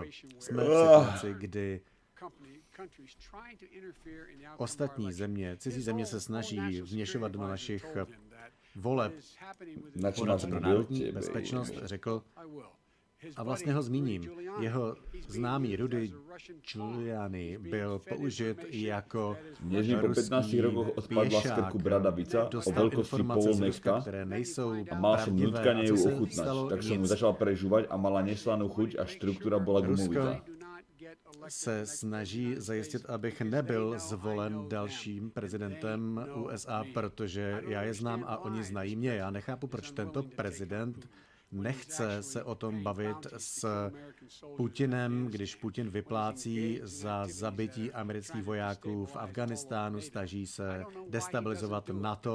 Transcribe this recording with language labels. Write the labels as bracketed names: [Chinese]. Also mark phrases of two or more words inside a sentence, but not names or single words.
[Czech] Jsme v situaci, kdy ostatní země, cizí země se snaží vměšovat do našich voleb. Poradce pro národní bezpečnost řekl, a vlastně ho zmíním, jeho známý Rudy Giuliani byl použit jako [Slovak] ruský po 15 rokoch odpadla z krku bradavica o velkosti polneška a mal som nutkanie ju ochutnať. Tak som ju začal prežúvať a mala neslanú chuť a štruktúra bola gumovitá. [Czech] Se snaží zajistit, abych nebyl zvolen dalším prezidentem USA, protože já je znám a oni znají mě. Já nechápu, proč tento prezident nechce se o tom bavit s Putinem, když Putin vyplácí za zabití amerických vojáků v Afghánistánu, snaží se destabilizovat NATO.